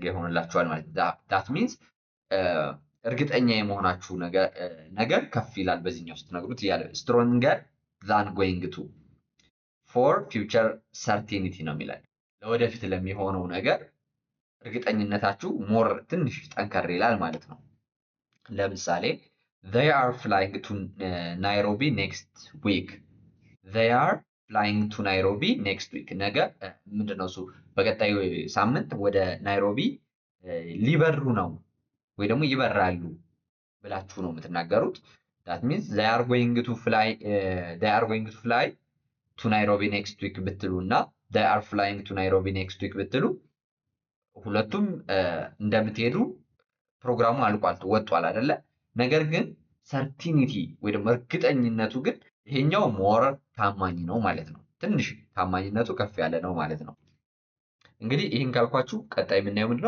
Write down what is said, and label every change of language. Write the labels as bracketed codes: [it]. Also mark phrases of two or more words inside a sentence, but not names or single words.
[am] ይሆንላችኋል ማለት [en] that means [am] እርግጠኛ የመሆናችሁ ነገር ከፍ ይላል። በዚህኛው ስትነግሩት እያለ [en] stronger than going to for future certainty [am] ነው የሚላል። ለወደፊት ለሚሆነው ነገር እርግጠኝነታችሁ ሞር ትንሽ ጠንከር ይላል ማለት ነው። ለምሳሌ [en] they are flying to Nairobi next week. they are flying to Nairobi next week. [am] ነገ ምንድነው እሱ በቀጣዩ ሳምንት ወደ ናይሮቢ ሊበሩ ነው ወይ ደግሞ ይበራሉ ብላችሁ ነው የምትናገሩት። [en] that means they are going to fly to Nairobi next week [am] ብትሉ እና [en] they are flying to Nairobi next week [am] ብትሉ ሁለቱም እንደምትሄዱ ፕሮግራሙ አልቋል ወጥቷል አይደለ? ነገር ግን ሰርቲኒቲ ወይ ደግሞ እርግጠኝነቱ ግን ይሄኛው ሞር ታማኝ ነው ማለት ነው። ትንሽ ታማኝነቱ ከፍ ያለ ነው ማለት ነው። እንግዲህ ይህን ካልኳችሁ ቀጣይ የምናየው ምንድነው?